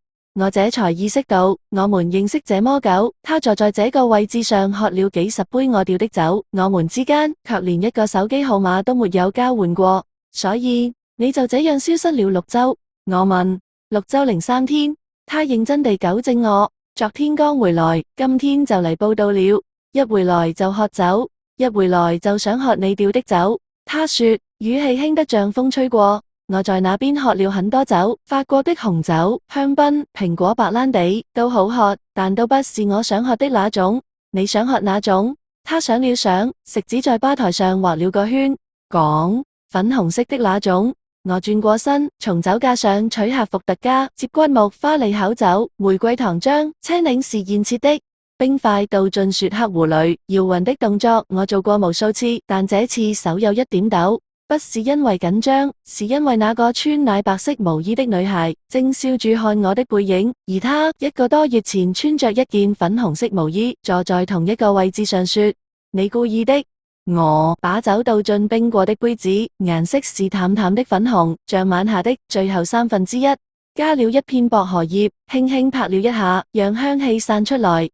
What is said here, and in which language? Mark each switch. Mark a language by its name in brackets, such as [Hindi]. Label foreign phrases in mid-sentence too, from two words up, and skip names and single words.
[Chinese] 我這才意識到，我們認識這麼久，他坐在這個位置上喝了幾十杯我掉的酒，我們之間卻連一個手機號碼都沒有交換過。所以你就這樣消失了6週？我問。6週零3天。他認真地糾正我。昨天剛回來，今天就嚟報到了。一回來就喝酒，一回來就想喝你掉的酒。他說，語氣輕得像風吹過。我在那邊喝了很多酒，法國的紅酒、香檳、蘋果白蘭地都好喝，但都不是我想喝的那種。你想喝哪種？他想了想，食指在吧台上畫了個圈，講粉紅色的那種。我轉過身，從酒架上取下伏特加、接骨木花利口酒、玫瑰糖漿、青檸是現切的。冰塊倒進雪克壺裡，搖勻的動作我做過無數次，但這次手有一點抖，不是因為緊張，是因為那個穿奶白色毛衣的女孩正笑住看我的背影，而她1個多月前穿着一件粉紅色毛衣，坐在同一個位置上說：你故意的。我把酒倒進冰過的杯子，顏色是淡淡的粉紅，像晚霞的最後1/3，加了一片薄荷葉，輕輕拍了一下，讓香氣散出來。